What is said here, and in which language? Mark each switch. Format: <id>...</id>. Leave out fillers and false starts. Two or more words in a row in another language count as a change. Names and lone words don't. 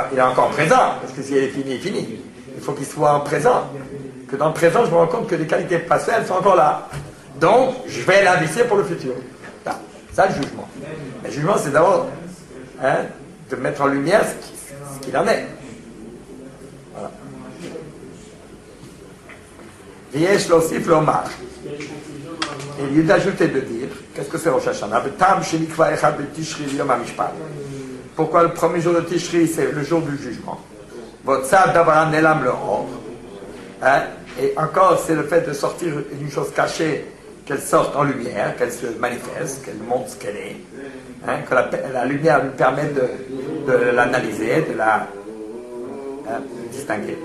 <fr>Il est encore présent, parce que s'il est fini, il est fini. Il faut qu'il soit en présent. Que dans le présent, je me rends compte que les qualités passées, elles sont encore là. Donc, je vais l'investir pour le futur. Ça, le jugement. Le jugement, c'est d'abord de mettre en lumière ce qu'il en est. Voilà.</fr> <he>ויש להוסיף לומר.</he> <fr>Et il y a d'ajouter de dire, qu'est-ce que c'est Rosh Hashanah? Pourquoi le premier jour de Tishri, c'est le jour du jugement? Et encore, c'est le fait de sortir une chose cachée, qu'elle sorte en lumière, qu'elle se manifeste, qu'elle montre ce qu'elle est, que la lumière lui permet de l'analyser, de la distinguer.</fr>